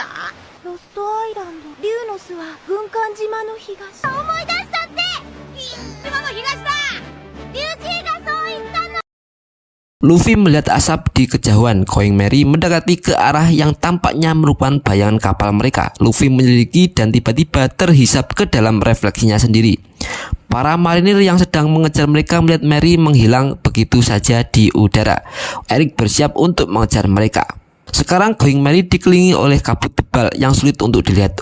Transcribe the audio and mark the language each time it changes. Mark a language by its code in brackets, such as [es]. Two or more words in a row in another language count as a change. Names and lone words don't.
[ja] ロストアイランド。竜の巣は軍艦島の東。思い出したって。島の東だ。リュウジがそう言ったの。 [id] Luffy melihat asap di kejauhan. Going Merry mendekati ke arah yang tampaknya merupakan bayangan kapal mereka. Luffy menyelidiki dan tiba-tiba terhisap ke dalam refleksinya sendiri. Para marinir yang sedang mengejar mereka melihat Merry menghilang begitu saja di udara. Eric bersiap untuk mengejar mereka. Sekarang Going Merry dikelilingi oleh kabut tebal yang sulit untuk dilihat.